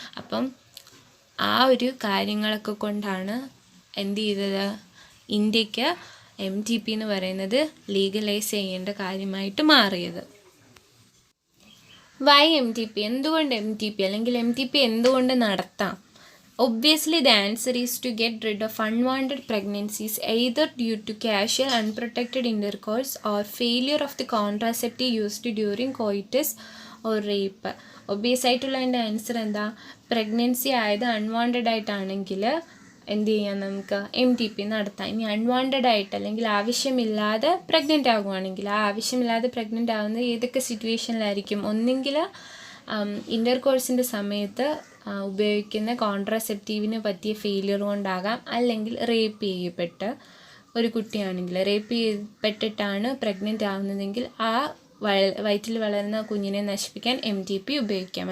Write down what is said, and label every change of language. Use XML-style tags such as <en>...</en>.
<ml>അപ്പം ആ ഒരു കാര്യങ്ങളൊക്കെ കൊണ്ടാണ് എന്ത് ചെയ്തത്, ഇന്ത്യക്ക് MTP എന്ന് പറയുന്നത് ലീഗലൈസ് ചെയ്യേണ്ട കാര്യമായിട്ട് മാറിയത്. വൈ MTP, എന്തുകൊണ്ട് MTP അല്ലെങ്കിൽ MTP എന്തുകൊണ്ട് നടത്താം?</ml> <en>Obviously, the answer is to get rid of unwanted pregnancies either due to casual unprotected intercourse or failure of the contraceptive used during coitus or rape.</en> <ml>Obvious ആയിട്ടുള്ള എൻ്റെ answer pregnancy ആയത് unwanted ആയിട്ടാണെങ്കിൽ എന്ത് ചെയ്യാം, നമുക്ക് MTP നടത്താം. ഇനി unwanted ആയിട്ട് അല്ലെങ്കിൽ ആവശ്യമില്ലാതെ പ്രഗ്നൻ്റ് ആകുവാണെങ്കിൽ, ആ ആവശ്യമില്ലാതെ പ്രഗ്നൻ്റ് ആകുന്നത് ഏതൊക്കെ സിറ്റുവേഷനിലായിരിക്കും, ഒന്നെങ്കിൽ ഇൻ്റർകോഴ്സിൻ്റെ സമയത്ത് ഉപയോഗിക്കുന്ന കോൺട്രാസെപ്റ്റീവിന് പറ്റിയ ഫെയിലിയർ കൊണ്ടാകാം, അല്ലെങ്കിൽ റേപ്പ് ചെയ്യപ്പെട്ട ഒരു കുട്ടിയാണെങ്കിൽ, റേപ്പ് ചെയ്യപ്പെട്ടിട്ടാണ് പ്രഗ്നൻ്റ് ആവുന്നതെങ്കിൽ ആ വയറ്റിൽ വളരുന്ന കുഞ്ഞിനെ നശിപ്പിക്കാൻ MTP ഉപയോഗിക്കാം.</ml>